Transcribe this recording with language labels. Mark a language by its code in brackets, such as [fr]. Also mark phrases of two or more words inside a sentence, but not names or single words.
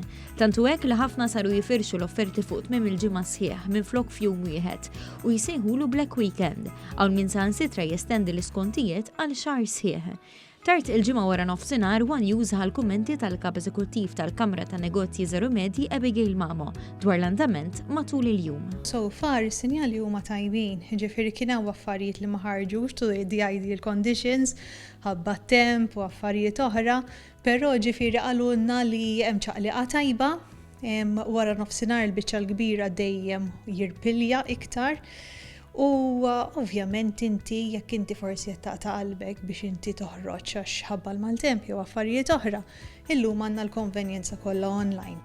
[mt] Tantu hekk li ħafna saru jifirxu l-offerti fuq tmiem il-ġimgħa sħiħ minflok f'jum wieħed u jsejħulu Black Weekend, hawn min saħansitra jestendi l-iskontijiet għal xahar sħiħ. Tard il-ġimgħa wara nofsinhar One News ħal kummenti tal-Kap Eżekuttiv tal-Kamra tan Negozji Żaru Medji Abigail Mamo dwar l-andament matul il-jum. [en] So far [mt] is-sinjali huma tajbin, ġifieri kien hemm affarijiet li ma ħarġux [en] to the ideal conditions, [mt] ħabba temp u affarijiet oħra, però ġifieri qalulna li hemm ċaqliqa tajba, wara nofsinhar il-biċċa l-kbira dejjem jirpilja iktar. U ovvjament inti jekk inti forsi qed taqta' qalbek biex inti toħroġ għax ħabba l-maltemp jew affarijiet oħra, illum għandna l-konvenjenza kollha online.